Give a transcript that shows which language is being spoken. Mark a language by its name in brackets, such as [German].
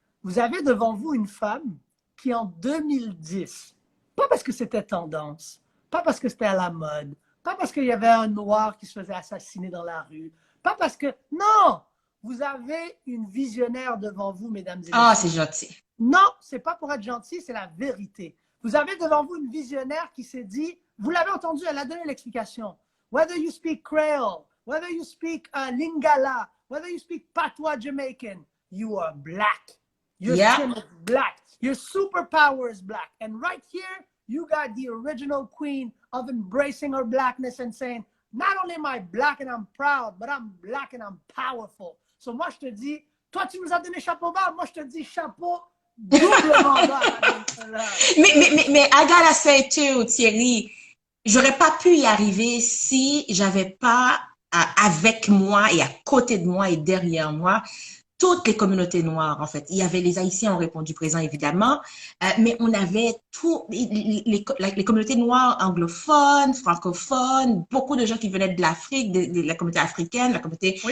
[French] Vous avez devant vous une femme qui, en 2010, pas parce que c'était tendance, pas parce que c'était à la mode, pas parce qu'il y avait un noir qui se faisait assassiner dans la rue, pas parce que... Non! Vous avez une visionnaire devant vous, mesdames et messieurs. Ah, c'est gentil. Non, c'est pas pour être gentil, c'est la vérité. Vous avez devant vous une visionnaire qui s'est dit, vous l'avez entendu, elle a donné l'explication. [English] Whether you speak Creole, whether you speak Lingala, whether you speak Patois Jamaican, you are black. Your skin is black. Your superpower is black. And right here, you got the original queen of embracing her blackness and saying, not only am I black and I'm proud, but I'm black and I'm powerful. [French] So moi, je te dis, toi, tu nous as donné chapeau bas, moi, je te dis chapeau doublement bas. Mais [English] I gotta say too, [French] Thierry, j'aurais pas pu y arriver si j'avais pas avec moi et à côté de moi et derrière moi toutes les communautés noires, en fait. Il y avait les Haïtiens ont répondu présent, évidemment, mais on avait tout, les communautés noires anglophones, francophones, beaucoup de gens qui venaient de l'Afrique, de la communauté africaine, la communauté